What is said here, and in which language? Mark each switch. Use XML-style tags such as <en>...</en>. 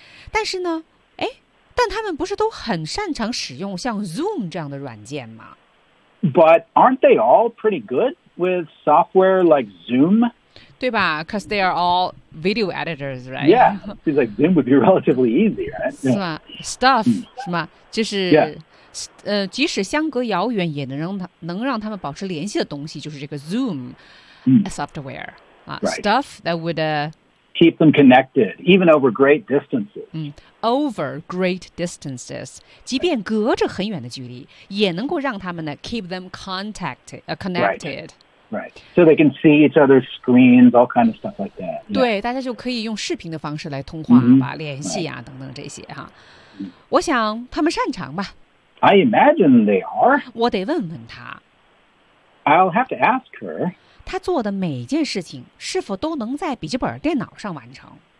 <zh>但是呢但他们不是都很擅长使用像 Zoom 这样的软件吗</zh> <en>？But aren't they all pretty good with software like Zoom?</en> <zh>对吧</zh> <en>？Because they are all video editors, right? Yeah, seems like Zoom would be relatively easy, right?</en> <zh>是吧 ？Stuff 是吗？就是、</zh> <en>yeah.</en> <zh>即使相隔遥远，也能让他们保持联系的东西，就是这个 Zoom、 mm.</zh> <en>software、 right. stuff that would、 keep them connected, even over great distances.、 Mm, over great distances.</en> <zh>即便隔着很远的距离也能够让他们呢</zh> <en>keep them connected. Right. Right. So they can see each other's screens, all kind of stuff like that.、Yeah.</en> <zh>对大家就可以用视频的方式来通话、 mm-hmm. 吧联系啊、</zh> <en>right.</en> <zh>等等这些哈。我想他们擅长吧。</zh> <en>I imagine they are.</en> <zh>我得问问他。</zh> <en>I'll have to ask her.</en> <zh>他做的每件事情是否都能在笔记本电脑上完成</zh>